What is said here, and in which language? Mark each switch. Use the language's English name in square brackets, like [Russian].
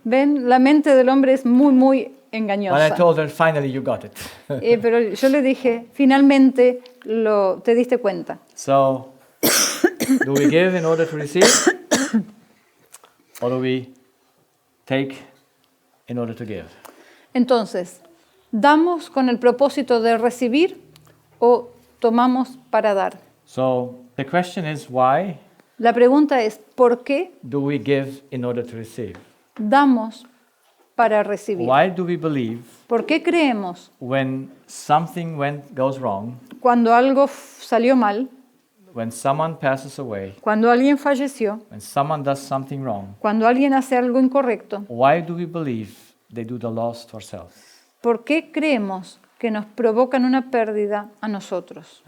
[Spanish] Ven, la mente del hombre es muy, muy [English] But I [Spanish] engañosa. [English] told her, finally you got it. [Spanish] Pero yo le dije, finalmente te diste cuenta. [English] So, do we give in order to receive? Or do we take in order to give? [Spanish] Entonces, ¿damos con el propósito de recibir o tomamos para dar? [English] So, the question is, why [Spanish] La pregunta es, ¿por qué [English] do we give in order to receive? [Spanish] damos para recibir? [English] Why do we believe [Spanish] ¿Por qué creemos [English] when something goes wrong, [Spanish] cuando algo salió mal, [English] when someone passes away, [Spanish] cuando alguien falleció, [English] when someone does something wrong, [Spanish] cuando alguien hace algo incorrecto? [English] why do we believe they do the loss to ourselves? [Spanish] ¿Por qué creemos que nos provocan una pérdida a nosotros?